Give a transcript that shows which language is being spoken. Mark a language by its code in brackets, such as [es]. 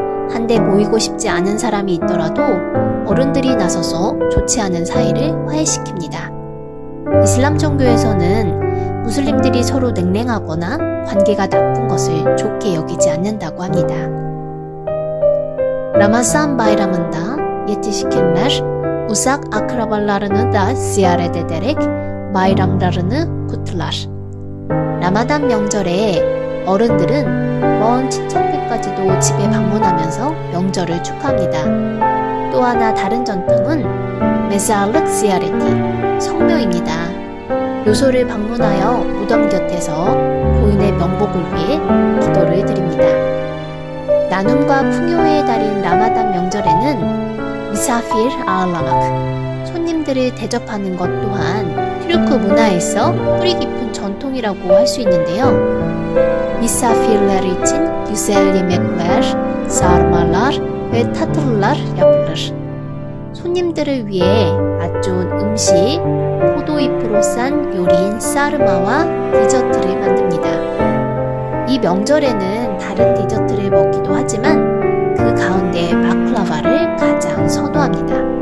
[ko] 한데 모이고 싶지 않은 사람이 있더라도 어른들이 나서서 좋지 않은 사이를 화해시킵니다. 이슬람 종교에서는 무슬림들이 서로 냉랭하거나 관계가 나쁜 것을 좋게 여기지 않는다고 합니다. [tr] 라마잔 바이람ında yetişkinler uzak akrabalarını da ziyaret ederek bayramlarını kutlar. [ko] 라마단 명절에 어른들은 먼 친척들까지도 집에 방문하면서 명절을 축하합니다. 또 하나 다른 전통은 메살륵 시아레티, 성묘입니다. 묘소를 방문하여 무덤 곁에서 고인의 명복을 위해 기도를 드립니다. 나눔과 풍요의 달인 라마단 명절에는 미사피르 아알라막, 손님들을 대접하는 것 또한 튀르크 문화에서 뿌리 깊은 전통이라고 할 수 있는데요. [tr] Misafirler için güzel yemekler, sarmalar ve tatlılar yapılır. [ko] 손님들을 위해 맛 좋은 음식, 포도잎으로 싼 요리인 사르마와 디저트를 만듭니다. 이 명절에는 다른 디저트를 먹기도 하지만 그 가운데 바클라바를 가장 선호합니다.